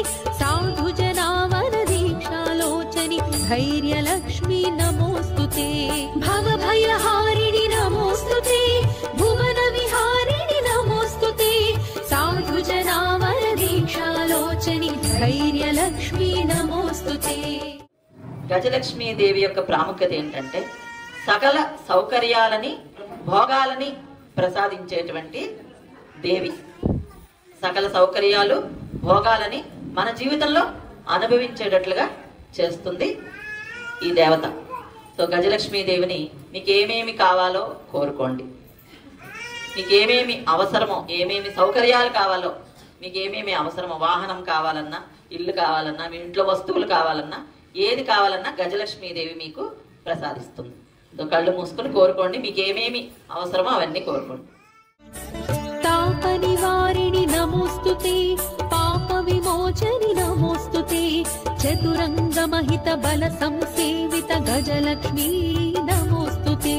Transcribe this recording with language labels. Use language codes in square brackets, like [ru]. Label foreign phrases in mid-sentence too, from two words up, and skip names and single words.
[sa] साधुजनावनदीक्षालोचनि धैर्यलक्ष्मी नमोस्तुते. भवभयहारिणि नमोस्तुते, भुवनविहारिणि नमोस्तुते, साधुजनावनदीक्षालोचनि धैर्यलक्ष्मी नमोस्तुते. [te] గజలక్ష్మీదేవి యొక్క ప్రాముఖ్యత ఏంటంటే సకల సౌకర్యాలని, భోగాలని ప్రసాదించేటువంటి దేవి. సకల సౌకర్యాలు, భోగాలని మన జీవితంలో అనుభవించేటట్లుగా చేస్తుంది ఈ దేవత. సో గజలక్ష్మీదేవిని మీకు ఏమేమి కావాలో కోరుకోండి. మీకు ఏమేమి అవసరమో, ఏమేమి సౌకర్యాలు కావాలో, మీకు ఏమేమి అవసరమో, వాహనం కావాలన్నా, ఇల్లు కావాలన్నా, మీ ఇంట్లో వస్తువులు కావాలన్నా, ఏది కావాలన్నా గజలక్ష్మీదేవి మీకు ప్రసాదిస్తుంది. సో కళ్ళు మూసుకొని కోరుకోండి, మీకు ఏమేమి అవసరమో అవన్నీ కోరుకోండి. [sa] तापनिवारिणि नमोस्तुते, पाप विमोचनि नमोस्तुते, चतुरंगमहित बल संसेवित गजलक्ष्मी नमोस्तुते.